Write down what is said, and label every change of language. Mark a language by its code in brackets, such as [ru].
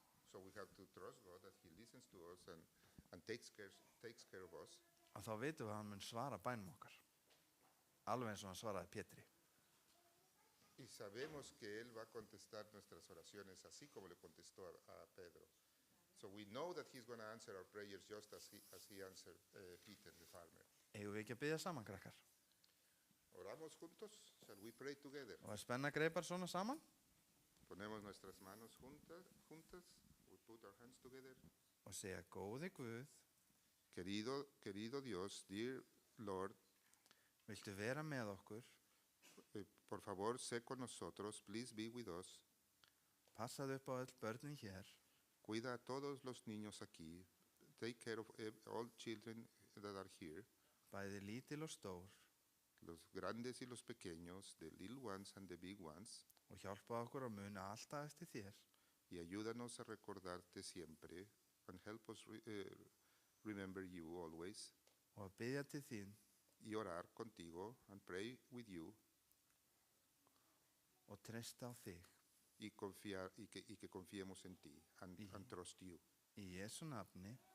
[en] So we have to trust God that He listens to us and takes care of us. [is] Og þá vitum við að hann mun svara bænum okkar. Alveg eins og hann svaraði Pétri. [es] Y sabemos que Él va a contestar nuestras oraciones así como le contestó a Pedro. [en] So we know that He's going to answer our prayers just as he answered Peter the farmer. [is] Eigum við ekki að biðja saman, krakkar? [es] ¿Oramos juntos? [en] Shall we pray together? [is] Og spenna greipar svona saman? [es] Ponemos nuestras manos juntas. [en] We put our hands together. [is] Og segja, góði Guð, [es] Querido Dios, [en] dear Lord, [is] viltu vera með okkur? [es] por favor, sé con nosotros. [en] Please be with us. [is] Passaðu upp á öll börnin hér. [es] Cuida a todos los niños aquí. [en] Take care of all children that are here. [is] Bæði lítil og stór. [es] Los grandes y los pequeños, [en] the little ones and the big ones. [is] Og hjálpa okkur að muna alltaf eftir þér. [es] Y ayúdanos a recordarte siempre. [en] And help us remember you always. [is] Og að biðja til þín. [es] Y orar contigo [en] and pray with you. [is] Og treysta á þig. [es] Y que confiemos en ti [en] and trust you. [is] Í Jesu nafni.